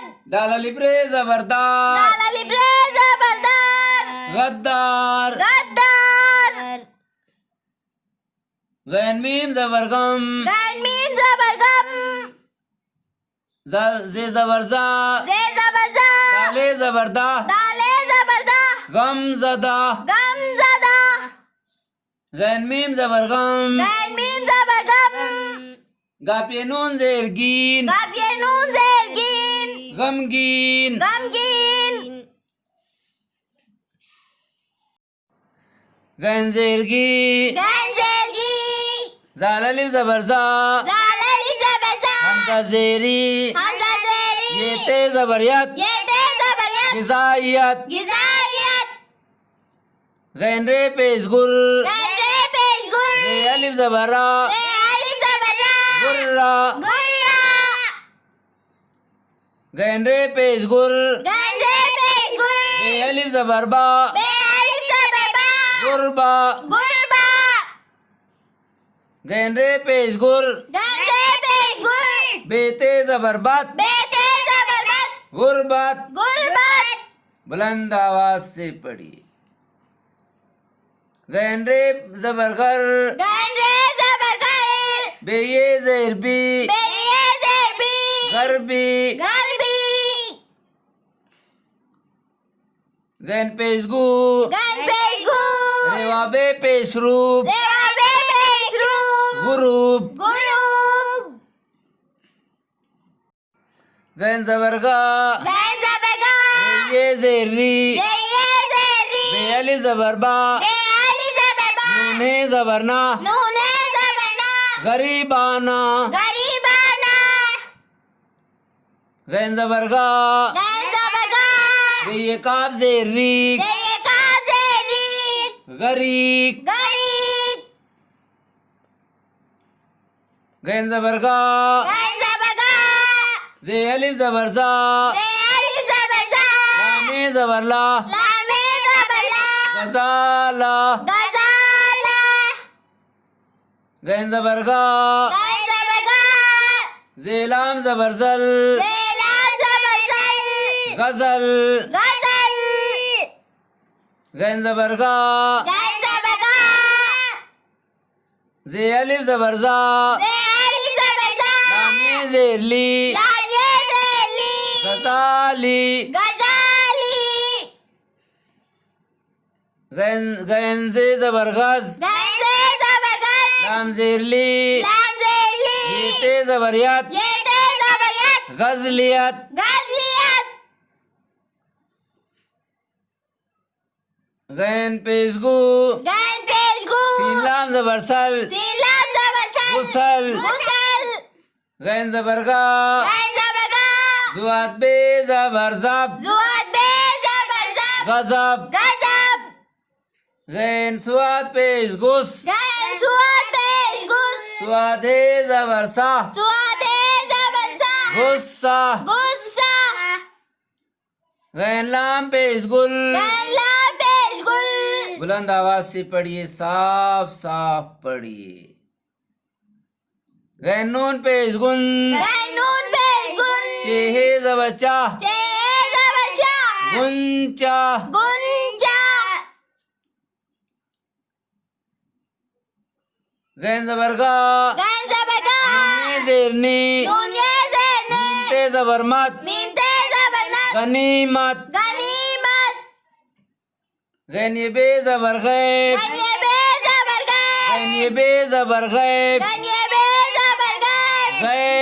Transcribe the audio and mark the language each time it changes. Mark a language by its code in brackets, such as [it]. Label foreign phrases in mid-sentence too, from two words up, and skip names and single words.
[hi] दाल अलिफ रे जबर दा, दाल अलिफ रे ज़बरदार गद्दार। गद्दार गैन मीम जबर गम, गैन मीम ज़बर गम जे जबर जा, ज़े ज़बर ज़ा दाले जबर दा, दाले ज़बरदा गम जदा। गम ज़दा गैन मीम जबर गम, गैन मीम ज़बर गम गापे नून जेर गीन, गप ये नून ज़ेर गिन गमगीन। गमगीन गैन जेर गी, गैन ज़ेर गी जाल अलिफ जबर जा, ज़ाल अलिफ ज़बर ज़ा हमजा जेरी, हमज़ा ज़ेरी ये ते जबरियत, ये ते ज़बरियत गिजाइयत। गिज़ाइयत गैन रे पेश गुल, गैन रे पेश गुर रे अलिफ जबरा, रे अलिफ ज़बर रा गुर्रा। गुर्रा गैन रे पेश गुल, गैन रे पेश गुर रे अलिफ जबर बा, बे अलिफ ज़बर बा गुरबा। गुरबा गैन रे पेश गुल, गैन रे पेश गुर बेते जबरबत, बे ते ज़बर बत गुरबत। गुरबत बुलंद आवाज से पढ़िए। गैन रे जबरगर, गैन रे ज़बर गर बे ये जेर बी, बे ये ज़ेर बी गरबी। गरबी गैन पेश गु, गैन पेश गु रेवा बे पेश रूप, रेवा बे पेश रूप गुरूप। गुरूब गैन जबरगा, गैन ज़बर गा रे ये जेर री, रे ये ज़ेर री बे अलिफ जबरबा, बे अलिफ ज़बर बा नूने जबरना, नूने ज़बरना गरीबाना। गरीबाना गैन जबरगा, गैन ज़बर गा रे ये काब जेर री, रे ये का ज़ेर री गरीक। गरीब गैन जबरगा, गैन ज़बर गा जे अलिफ जबरजा, रे अलिफ ज़बर ज़ा लामे जबरला, लामे ज़बर ला गजाला। गज़ाला गैन जबरगा, गैन ज़बर गा जेलाम जबरजल, रे लाम ज़बर ज़ल गजल। गज़ल गैन जबरगा, गैन ज़बर गा जे अलिफ जबरजा, रे अलिफ ज़बर ज़ा लामे जेरली, लाम ये ज़ेर ली गजाली। गज़ाली गैन जे जबरगज, गैन से ज़बर गज़ लाम जेरली, लाम ज़ेर ली ये ते जबरियत, ये ते ज़बरियत गजलियत। गज़लियत गैन पेशगु, गैन पेश गु सीलाम जबरसल, सीन लाम ज़बर सल गुसल। गुसल गैन जबरगा, गैन ज़बर गा जुआत बे जबरजब, जुआत बे ज़बर ज़ब गजब। गज़ब गैन सुआत पेश गुस, गैन सुआत पेश गुस सुआत हे जबरसा, सुआत है ज़बर सा गुस्सा। गुस्सा गैन लाम पेश गुल, गैन लाम पेश गुल बुलंद आवाज से पढ़िए, साफ साफ पढ़िए। गैन नून पेश गुन, गैन नून पेश गुन चेहे जबचा, चे ज़बर चा गुंचा। गुंजा गैन जबरगा, गैन ज़बर गा ये जेरनी, नून ये ज़ेर ने ते जबरमत, मीम ते ज़बर नत गनीमत। गनीमत गैन ये बे जबर गैब, गन ये बे ज़बर गैब गैन ये बे जबर गैब, गन ये बे ज़बर गैब